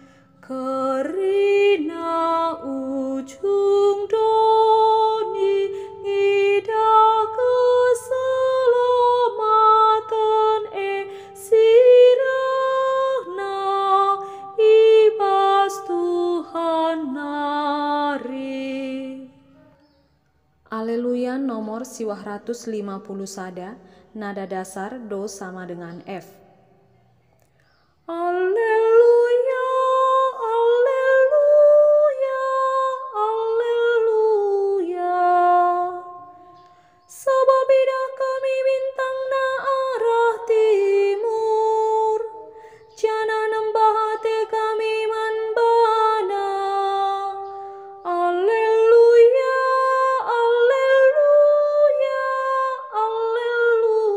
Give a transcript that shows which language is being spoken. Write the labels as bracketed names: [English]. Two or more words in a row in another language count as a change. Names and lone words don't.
[Batak Karo] Kerina ujung doni ngidah keselamatan sirana ibas Tuhan nari. Aleluya nomor 150 sada. [Indonesian] Nada dasar Do sama dengan F. [Hebrew] Alleluia, alleluia, alleluia. [Batak Karo] Sebab idah kami bintang na arah timur. Jana nembah hati kami manbana. [Hebrew] Alleluia, alleluia, alleluia.